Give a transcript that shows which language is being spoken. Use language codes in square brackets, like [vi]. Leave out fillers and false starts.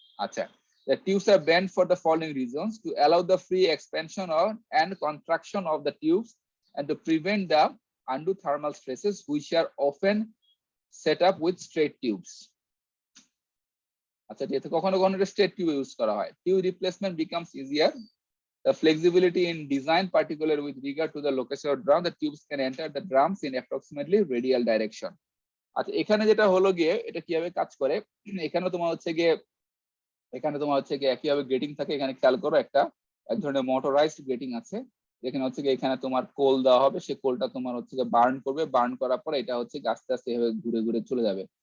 [en] আচ্ছা, the tubes are bent for the following reasons: to allow the free expansion and contraction of the tubes and to prevent the undue thermal stresses which are often set up with straight tubes. [bn] আচ্ছা, যেহেতু কখনো কখনো straight tube use করা হয়, [en] Tube replacement becomes easier. The flexibility in design, particularly with regard to the location of drum, the tubes can enter the drums in approximately radial direction. [bn] আচ্ছা, এখানে যেটা হলো গিয়ে এটা কিভাবে কাজ করে, এখানে তোমার হচ্ছে গিয়ে একইভাবে গ্রেটিং থাকে। এখানে খেয়াল করো, এক ধরনের মোটরাইজড গ্রেটিং আছে, যেখানে হচ্ছে গিয়ে এখানে তোমার কোল দেওয়া হবে, সেই কোলটা তোমার হচ্ছে গিয়ে বার্ন করবে, বার্ন করার পরে এটা হচ্ছে আস্তে আস্তে এভাবে ঘুরে ঘুরে চলে যাবে।